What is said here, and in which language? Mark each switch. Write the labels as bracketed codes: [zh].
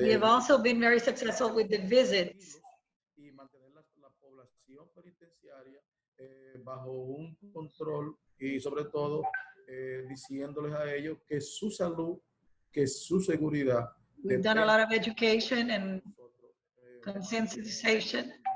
[en] We have also been very successful with the visits. [es] Y mantener la población penitenciaria bajo un control y sobre todo diciéndoles a ellos que su salud, que su seguridad. [en] We've done a lot of [es] gracias [en] and conscientization.